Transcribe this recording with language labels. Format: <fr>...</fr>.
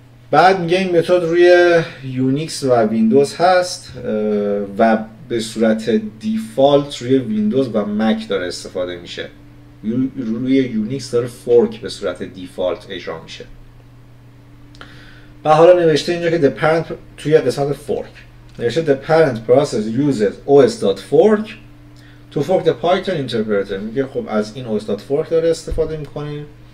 <fa>بعد میگه این متد روی یونیکس و ویندوز هست و به صورت دیفالت روی ویندوز و مک داره استفاده میشه. روی یونیکس داره فورک به صورت دیفالت اجرا میشه. و حالا نوشته اینجا که</fa> <en>the parent</en> <fa>توی قسمت فورک نوشته</fa> <en>the parent process uses os.fork to fork the Python interpreter.</en> <fa>میگه خب از این os.fork داره استفاده میکنیم.</fa>